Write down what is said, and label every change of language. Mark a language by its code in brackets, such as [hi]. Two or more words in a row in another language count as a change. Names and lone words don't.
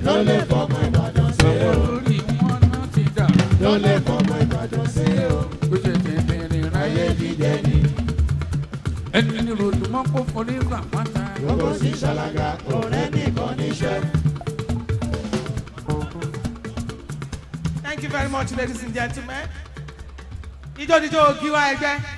[yo] Ló lè fọmọ Ìbàdàn ṣeré o. Àwọn tó rí wọn náà ti dà. Ló lè fọmọ Ìbàdàn ṣeré o. Bó ṣe ti bẹ̀rẹ̀ ráyé Ayé jíjẹ ni. Ẹni ní ròdù mọ́ kó forí gbà pátá. Gbogbo sí ṣàlàgà, ọ̀rẹ́ nìkan níṣẹ́. [en] Thank you very much, ladies and gentlemen. [yo] Ijó jíjó Gíwá Ẹgbẹ́.